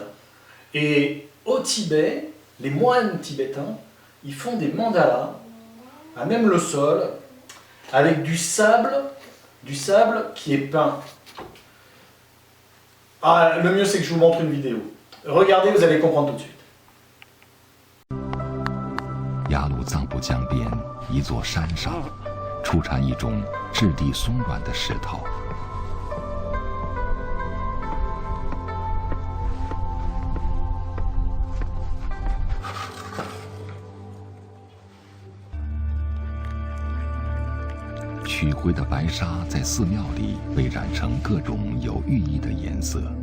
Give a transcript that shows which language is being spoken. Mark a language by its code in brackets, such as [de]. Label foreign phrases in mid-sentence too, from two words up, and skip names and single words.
[fr] Et au Tibet, les moines tibétains, ils font des mandalas, à même le sol, avec du sable qui est peint. Ah, le mieux c'est que je vous montre une vidéo. Regardez, vous allez comprendre tout de suite. [zh] 雅鲁藏布江边一座山上，出产一种质地松软的石头。取回的白沙在寺庙里被染成各种有寓意的颜色。